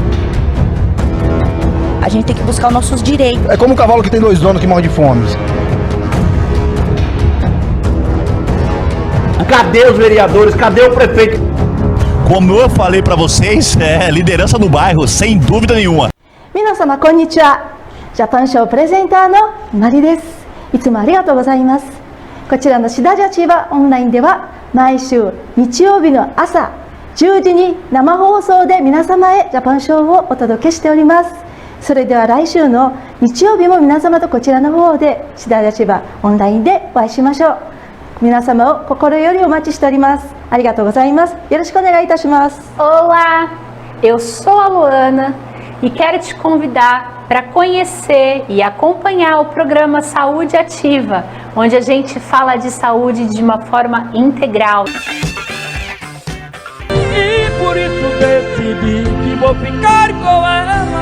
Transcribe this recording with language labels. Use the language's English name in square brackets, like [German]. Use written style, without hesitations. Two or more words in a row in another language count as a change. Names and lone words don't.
[Portuguese] A gente tem que buscar os nossos direitos. É como um cavalo que tem 2 donos que morre de fome. Cadê os vereadores? Cadê o prefeito? Como eu falei para vocês, liderança no bairro, sem dúvida nenhuma. [Japanese] 皆様こんにちは。ジャパンショープレゼンターのマリです。いつもありがとうございます。こちらのシダジャチバオンラインでは毎週日曜日の朝10時に生放送で皆様へジャパンショーをお届けしております。それでは来週の日曜日も皆様とこちらの方でシダジャチバオンラインでお会いしましょう。皆様を心よりお待ちしております。ありがとうございます。よろしくお願いいたします。 [Portuguese] Olá, eu sou a Luana e quero te convidar para conhecer e acompanhar o programa Saúde Ativa, onde a gente fala de saúde de uma forma integral. E por isso decidi que vou ficar com ela.